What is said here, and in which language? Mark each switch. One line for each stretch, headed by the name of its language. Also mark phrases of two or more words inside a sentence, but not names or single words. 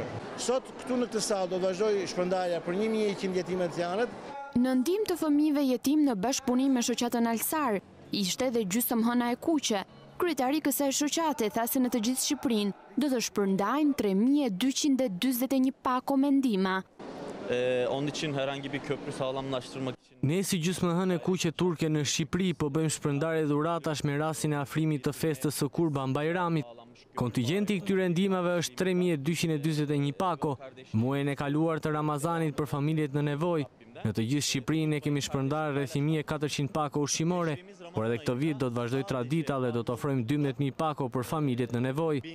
Albanian: Sot këtu në këtë sallë do të vazhdoj shpërndarja për 1100 jetime të janët. Në ndihmë të fëmijëve jetim në bashkëpunim me shoqatën Alsar, ishte dhe gjysmëhëna e Kuqe, Kryetari kësaj shoqate tha se në të gjithë Shqipërinë do të shpërndajnë 3241 pako mendima.
Turkish: Onun için herhangi bir köprü sağlamlaştırmak için.
Albanian: Ne si gjysmëhënë e kuqe turke në Shqipëri po bëjmë shpërndarje dhuratash me rastin e afrimit të festës së Kurban Bajramit. Kontingjenti i këtyre ndihmave është 3241 pako. Muajin e kaluar të Ramazanit për familjet në nevojë. Në të gjithë Shqipërinë e kemi shpërndarë rreth 1400 pako ushqimore, por edhe këtë vit do të vazhdoj tradita dhe do të ofrojmë 12000 pako për familjet në nevojë.